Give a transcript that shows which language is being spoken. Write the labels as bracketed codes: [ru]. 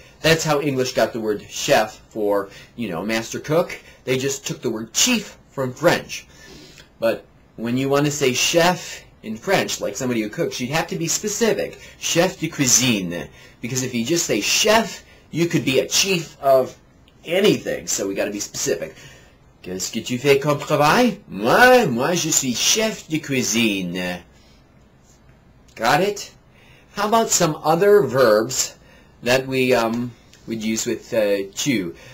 [en] That's how English got the word chef for, master cook. They just took the word chief from French. But when you want to say chef in French, like somebody who cooks, you'd have to be specific. [fr] Chef de cuisine. [en] Because if you just say chef, you could be a chief of anything. So we got to be specific. [fr] Qu'est-ce que tu fais comme travail? Moi, je suis chef de cuisine. [en] Got it? How about some other verbs that we would use with tu?